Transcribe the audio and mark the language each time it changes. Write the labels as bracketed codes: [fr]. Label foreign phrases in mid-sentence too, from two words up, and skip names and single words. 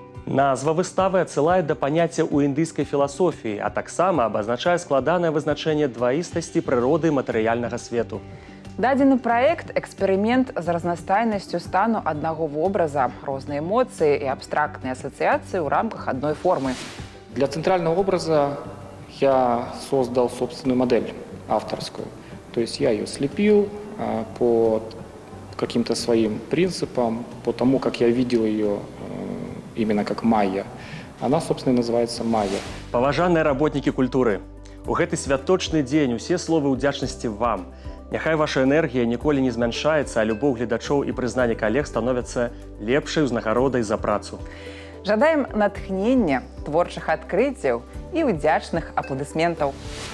[be] Назва выставы адсылае да паняцця ў індыйскай філасофіі, а таксама абазначае складанае вызначэнне дваістасці прыроды матэрыяльнага свету. Дадзены праект – эксперымент з разнастайнасцю стану аднаго вобраза, розныя эмоцыі і абстрактныя асацыяцыі ў рамках адной формы. [ru] Для центрального образа я создал собственную модель авторскую. То есть я ее слепил по каким-то своим принципам, по тому, как я видел ее именно как Майя. Она, собственно, и называется Майя. [be] Паважаныя работнікі культуры, у гэты святочны дзень усе словы ўдзячнасці вам. Няхай ваша энергія ніколі не змяншаецца, а любоў гледачоў і прызнанне калег становяцца лепшай узнагародай за працу. Жадаем натхнення, творчых адкрыццяў і ўдзячных апладысментаў.